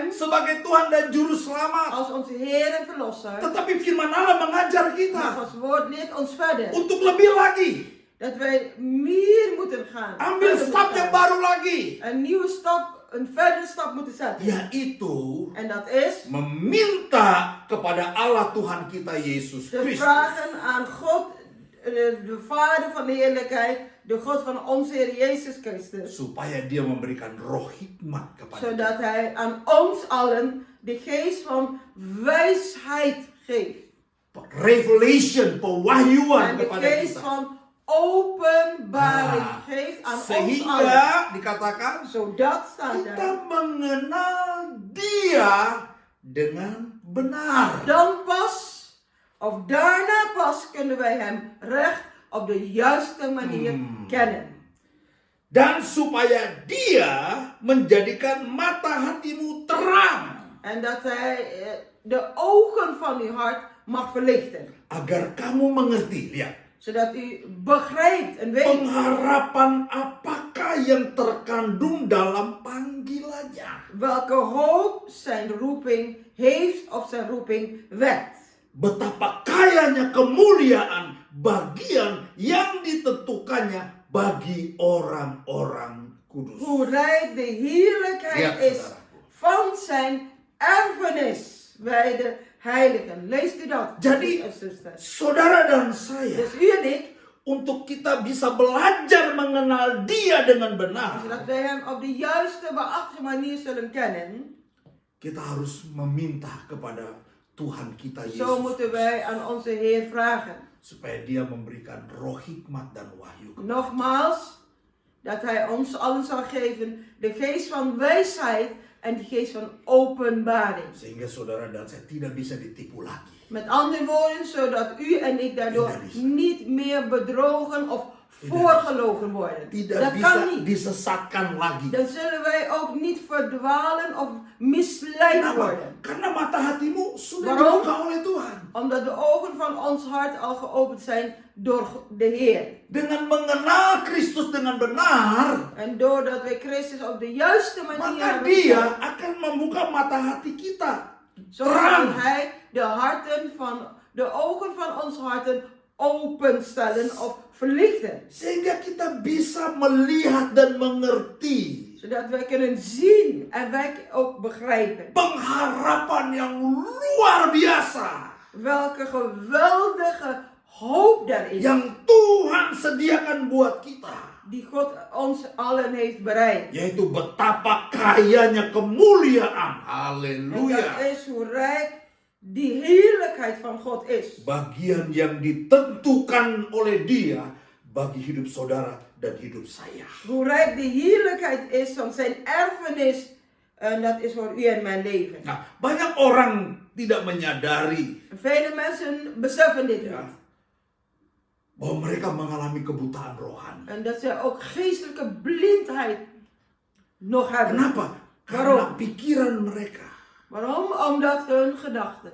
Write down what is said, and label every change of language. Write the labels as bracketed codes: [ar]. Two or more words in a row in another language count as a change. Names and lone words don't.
[id] sebagai Tuhan dan Juru Selamat. [nl] als onze Heer en Verlosser. [id] Tetapi firman Allah mengajar [nl] Maar [id] kita [nl] Gods woord leert ons verder. [id] untuk lebih lagi, [nl] Dat wij meer moeten gaan. [id] ambil [nl] Verder [id] stap [nl] moeten [id] yang [nl] gaan. [id] baru lagi, [nl] Een nieuwe stap, een verdere stap moeten zetten. [id] yaitu [nl] En dat is [id] meminta kepada Allah Tuhan kita Yesus [nl] te [id] Kristus, [nl] vragen aan God, de Vader van de heerlijkheid, de God van onze Heer Jezus Christus. [id] supaya Dia memberikan roh hikmat kepada kita. [nl] Zodat Hij aan ons allen de geest van wijsheid geeft. [id] Revelation, pewahyuan [nl] En de [id] kepada [nl] geest [id] kita. [nl] van openbaring [id] Nah, [nl] geeft aan ons allen. [id] sehingga dikatakan [nl] Zodat staat [id] kita [nl] er. [id] mengenal Dia dengan benar. [nl] Dan pas, of daarna pas, kunnen wij Hem recht op de juiste manier kennen. [id] Dan supaya Dia menjadikan mata hatimu terang, [nl] En dat Hij de ogen van uw hart mag verlichten. [id] agar kamu mengerti, lihat, [nl] Zodat u begrijpt en weet [id] pengharapan apakah yang terkandung dalam panggilannya. [nl] welke hoop zijn roeping heeft of zijn roeping wekt. [id] Betapa kayanya kemuliaan bagian yang ditentukannya bagi orang-orang Kudus. [nl] hoe rijk de heerlijkheid [id] Lihat, [nl] is [id] saudaraku. [nl] van zijn erfenis bij de heiligen. Leest u dat? [id] Jadi, [nl] broeders en zusters? [id] saudara dan saya, [nl] Dus u en ik, [id] untuk kita bisa belajar mengenal Dia dengan benar, [nl] zodat wij hem op de juiste, waarachtige manier zullen kennen, [id] kita harus meminta kepada Tuhan kita [nl] zo [id] Yesus [nl] moeten wij aan onze Heer vragen. [id] supaya Dia memberikan roh hikmat dan wahyu. [nl] Nogmaals, dat hij ons allen zal geven de geest van wijsheid en de geest van openbaring. [id] Sehingga saudara dan saya tidak bisa ditipu lagi. [nl] Met andere woorden, zodat u en ik daardoor [id] Tidak bisa. [nl] niet meer bedrogen of voorgelogen worden. [id] Tidak [nl] Dat [id] bisa [nl] kan niet. [id] disesatkan lagi. [nl] Dan zullen wij ook niet verdwalen of misleid [id] Kenapa? [nl] worden. [id] Karena mata hatimu sudah [nl] Waarom? [id] dibuka oleh Tuhan. [nl] Omdat de ogen van ons hart al geopend zijn door de Heer. [id] Dengan mengenal Kristus dengan benar, [nl] En doordat wij Christus op de juiste manier [id] maka [nl] hebben [id] Dia [nl] gekend, [id] akan membuka mata hati kita. [nl] zo zal [id] Terang. [nl] Hij de ogen van ons harten openstellen of verlichten. [id] Sehingga kita bisa melihat dan mengerti [nl] Zodat wij kunnen zien en wij ook begrijpen. [id] pengharapan yang luar biasa [nl] Welke geweldige hoop daar is. [id] yang Tuhan sediakan buat kita. [nl] Die God ons allen heeft bereid. [id] Yaitu betapa kayanya kemuliaan. [nl] En [id] Haleluya. [nl] dat is hoe rijk die heerlijkheid van God is. [id] Bagian yang ditentukan oleh Dia bagi hidup saudara dan hidup saya. [nl] Hoe rijk die heerlijkheid is van zijn erfenis. En dat is voor u en mijn leven. [id] Nah, banyak orang tidak menyadari [nl] Vele mensen beseffen dit [id] ya, [nl] niet. [id] bahwa mereka mengalami kebutaan rohani. [nl] En dat zij ook geestelijke blindheid nog hebben. [id] Kenapa? Karena [nl] Waarom? [id] pikiran mereka [nl] Waarom? Omdat hun gedachten